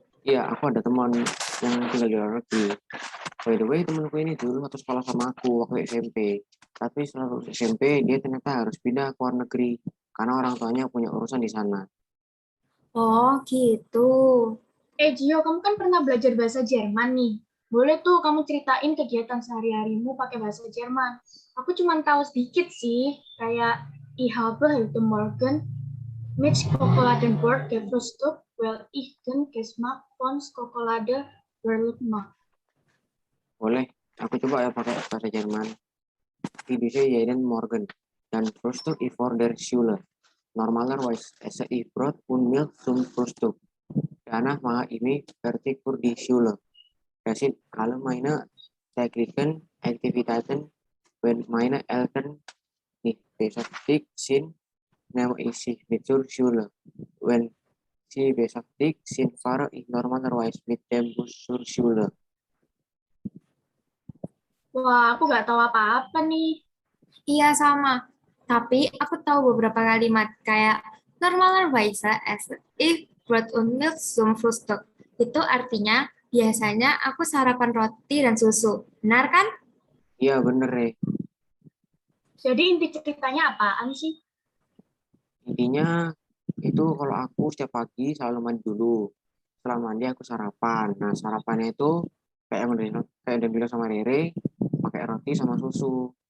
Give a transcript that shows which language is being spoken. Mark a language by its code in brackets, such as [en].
[id] Iya, aku ada teman yang tinggal di luar negeri. [en] By the way, [id] temanku ini dulu satu sekolah sama aku waktu SMP. Tapi setelah lulus SMP, dia ternyata harus pindah ke luar negeri karena orang tuanya punya urusan di sana. Oh gitu. Gio, kamu kan pernah belajar bahasa Jerman nih. Boleh tuh kamu ceritain kegiatan sehari-harimu pakai bahasa Jerman. Aku cuma tahu sedikit sih, kayak [de] Ich habe heute Morgen mit Schokoladenbrot gefrühstückt, weil ich den Geschmack von Schokolade verliebt. [id] Boleh, aku coba ya pakai bahasa Jerman. [de] Die Bücher jeden Morgen dan Frühstück ist vor der Schule. Normalerweise esse ich Brot und Milch zum Frühstück. Danach mache ich mich fertig für die Schule. Das sind alle meine täglichen Aktivitäten, wenn meine Eltern nicht beschäftigt sind, nehme ich sie mit zur Schule. Wenn sie beschäftigt sind, fahre ich normalerweise mit dem Bus zur Schule. [id] Wah, aku nggak tahu apa-apa nih. Iya sama. Tapi aku tahu beberapa kalimat kayak [de] normalerweise esse ich Brot und Milch zum Frühstück. [id] Itu artinya biasanya aku sarapan roti dan susu. Benar kan? Iya bener ya. Jadi inti ceritanya apaan sih? Intinya itu kalau aku setiap pagi selalu mandi dulu. Setelah mandi aku sarapan. Nah sarapannya itu kayak yang bilang sama Rere, pakai roti sama susu.